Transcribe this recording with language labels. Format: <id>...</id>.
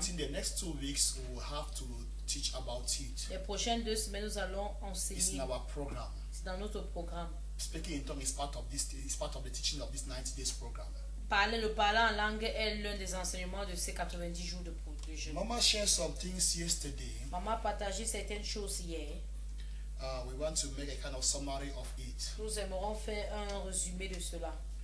<en>think the next 2 weeks we will have to teach about it.</en> <fr>Les prochaines 2 semaines, nous allons</fr> <en>It's in</en> <fr>enseigner.</fr> <en>our program.</en> <fr>C'est dans notre programme.</fr> <en>Speaking in tongues is part of this. Is part of the teaching of this 90 days program.</en> <fr>Le parler en langue est l'un des enseignements de ces 90 jours de jeûne.</fr> <en>Mama shared some things yesterday.</en> <fr>Maman a partagé certaines choses hier.</fr> <en>We want to make a kind of summary of it.</en> <fr>Nous aimerons faire un résumé de cela.</fr>